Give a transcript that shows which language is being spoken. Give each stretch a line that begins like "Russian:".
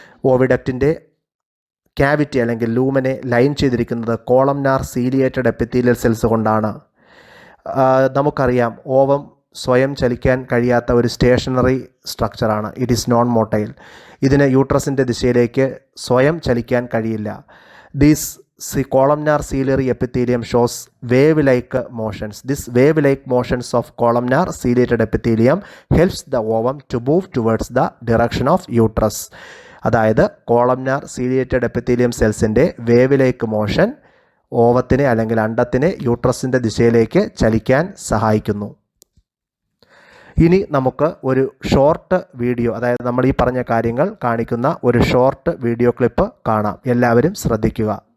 Malayalam: ഓവിഡക്റ്റിൻ്റെ cavity അല്ലെങ്കിൽ ലൂമനെ line ചെയ്തിരിക്കുന്നത് columnar ciliated epithelial cells കൊണ്ടാണ്. നമുക്കറിയാം, ഓവം സ്വയം ചലിക്കാൻ കഴിയാത്ത ഒരു stationery സ്ട്രക്ചറാണ്.
English: It is non motile.
Malayalam: ഇതിന് യൂട്രസിൻ്റെ ദിശയിലേക്ക് സ്വയം ചലിക്കാൻ കഴിയില്ല.
English: These columnar ciliary epithelium shows wave-like motions. This wave-like motions of columnar ciliated epithelium helps the ovum to move towards the direction of uterus.
Malayalam: അതായത് columnar ciliated epithelium സെൽസിൻ്റെ wave-like motion ഓവത്തിനെ അല്ലെങ്കിൽ അണ്ടത്തിനെ യൂട്രസിൻ്റെ ദിശയിലേക്ക് ചലിക്കാൻ സഹായിക്കുന്നു. ഇനി നമുക്ക് ഒരു ഷോർട്ട് വീഡിയോ, അതായത് നമ്മൾ ഈ പറഞ്ഞ കാര്യങ്ങൾ കാണിക്കുന്ന ഒരു ഷോർട്ട് വീഡിയോ ക്ലിപ്പ് കാണാം. എല്ലാവരും ശ്രദ്ധിക്കുക.